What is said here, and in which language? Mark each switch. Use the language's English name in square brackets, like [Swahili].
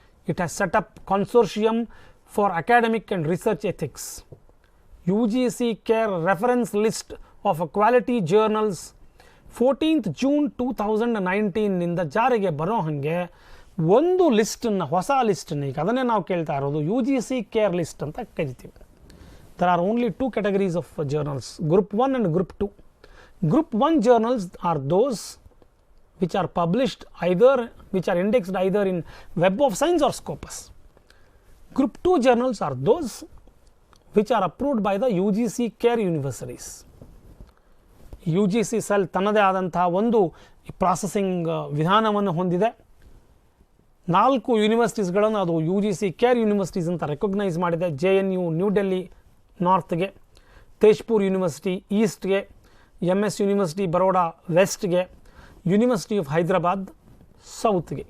[English] It has set up consortium for academic and research ethics. [Kannada] U G C care reference list of quality journals 14th June 2019 ಜಾರಿಗೆ ಬರೋ ಹಾಗೆ ಒಂದು ಲಿಸ್ಟನ್ನು, ಹೊಸ ಲಿಸ್ಟನ್ನು, ಈಗ ಅದನ್ನೇ ನಾವು ಕೇಳ್ತಾ ಇರೋದು U G C care list ಅಂತ ಕರಿತೀವಿ. [English] There are only 2 categories of journals, Group 1 and Group 2. Group 1 journals are those which are published which are indexed either in Web of Science or Scopus. Group 2 journals are those which are approved by the U G C CARE universities. [Kannada] U G sheath cell ತನ್ನದೇ ಆದಂತಹ ಒಂದು processing ವಿಧಾನವನ್ನು ಹೊಂದಿದೆ. 4 ಯೂನಿವರ್ಸಿಟೀಸ್ಗಳನ್ನು ಅದು U G C care universities ಅಂತ recognise ಮಾಡಿದೆ. JNU new Delhi ನಾರ್ತ್ಗೆ, Tezpur university ಈಸ್ಟ್ಗೆ, MS university Baroda ವೆಸ್ಟ್ಗೆ, university of Hyderabad ಸೌತ್ಗೆ.